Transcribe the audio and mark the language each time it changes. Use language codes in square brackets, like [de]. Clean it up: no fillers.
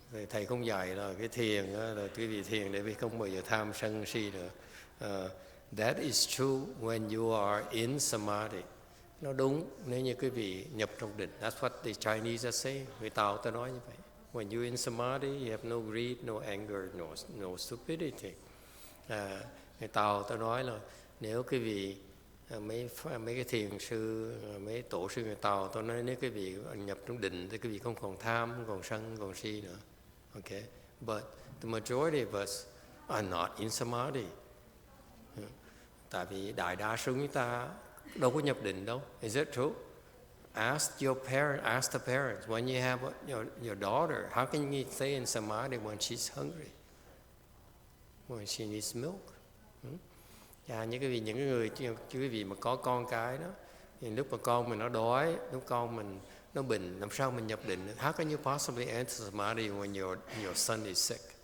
[vi] Thầy không dạy là cái thiền là quý vị thiền để vì không bao giờ tham sân si nữa. [en] That is true when you are in samadhi. [vi] Nó đúng nếu như quý vị nhập trong định. [en] That's what the Chinese are saying. [vi] Người Tàu ta nói như vậy. [en] When you're in samadhi, you have no greed, no anger, no stupidity. [vi] Người Tàu ta nói là nếu quý vị mấy cái thiền sư, mấy tổ sư người Tàu ta nói nếu quý vị nhập trong định thì quý vị không còn tham, không còn sân, không còn si nữa. [en] Okay, but the majority of us are not in samadhi. [vi] Tại vì đại đa số chúng ta đâu có nhập định đâu. [en] Is it true? Ask the parents, when you have your daughter, how can you stay in samadhi when she's hungry? When she needs milk? [vi] Những cái người quý vị mà có con cái đó, thì lúc mà con mình nó đói, lúc con mình nó bệnh, làm sao mình nhập định? [en] How can you possibly enter samadhi when your son is sick?